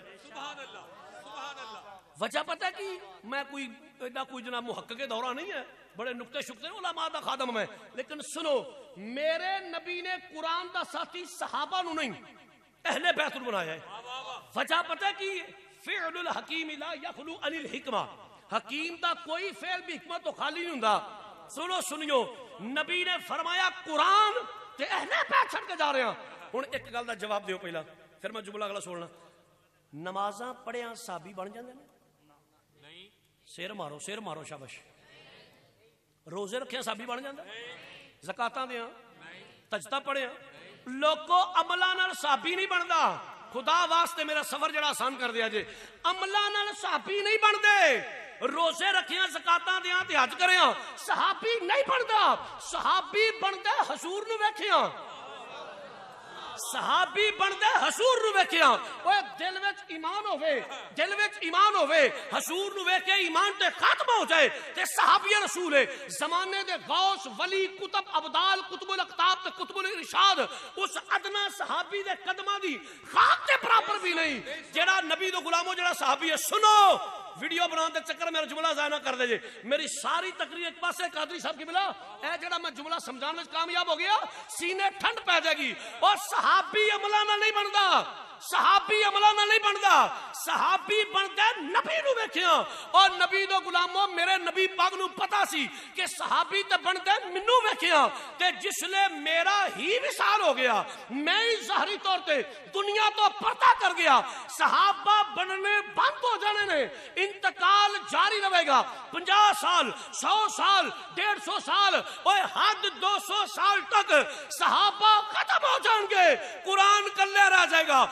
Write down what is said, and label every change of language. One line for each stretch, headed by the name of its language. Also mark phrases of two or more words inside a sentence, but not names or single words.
Arabic: سبحان اللہ سبحان اللہ.
Punjabi: وجہ پتہ ہے کہ میں کوئی جناب محقق کے دورہ نہیں ہے، بڑے نکتے شکتے علماء دا خادم میں، لیکن سنو میرے نبی نے قرآن دا ساتھی صحابہ نو نہیں اہل بیت نو بنایا ہے. وجہ پتہ ہے کہ
Arabic: فعل الحکیم لا یخلو عن الحکمہ،
Punjabi: حکیم دا کوئی فعل بھی حکمت تو خالی نہیں ہوندا. سنیو نبی نے فرمایا قرآن تے اہل بیت چھڑ کے جا رہے ہیں. ہن ایک گل دا جواب دیو پہلا، پھر میں جملہ اگلا سننا. نمازاں پڑھیاں صحابی بن جاندے نے؟ نہیں. سر مارو شاباش. روزے رکھے صحابی بن جاندے؟ زکاتاں دیاں تجدہ پڑھیاں لوکو عملاں نال صحابی نہیں بندا. خدا واسطے میرا سفر جڑا آسان کر دیا جے. عملاں نال صحابی نہیں بندے. روزے رکھیاں زکاتاں دیاں تے حج کریاں صحابی نہیں بندا. صحابی بندا حضور نو ویکھیاں، صحابی بندا حضور نو ویکھیاں. اوے دل وچ ایمان ہوے حضور نو ویکھ کے ایمان تے ختم ہو جائے تے صحابی رسول ہے. زمانے دے غوث ولی کتب ابدال قطب الاقطاب تے قطب الارشاد اس ادنا صحابی دے قدماں دی خاک تے برابر بھی نہیں جڑا نبی دے غلاموں جڑا صحابی ہے. سنو ویڈیو بنانے دے چکر میرا جملہ ضائع نہ کر دے جے. میری ساری تقریر ایک پاسے قادری صاحب کی بلا اے جڑا میں جملہ سمجھانے وچ کامیاب ہو گیا سینے ٹھنڈ پے جائے گی. اور صحابی عملہ نہ نہیں بندا، صحابی عملہ نہ نہیں بندا. صحابی بندا نبی نو ویکھیاں. اور نبی دو غلاموں میرے نبی پاک نو پتا سی کہ صحابی تے بندا مینوں ویکھیاں تے جس لے میرا ہی وصال ہو گیا، میں ہی ظاہری طور تے دنیا تو پردہ کر گیا، صحابہ بننے بند ہو جانے نے.
Urdu: انتقال جاری رہے گا.
Punjabi: 50 سال 100 سال 150 سال اوے حد 200 سال تک صحابہ ختم ہو جائیں گے، قرآن کلے رہ جائے گا.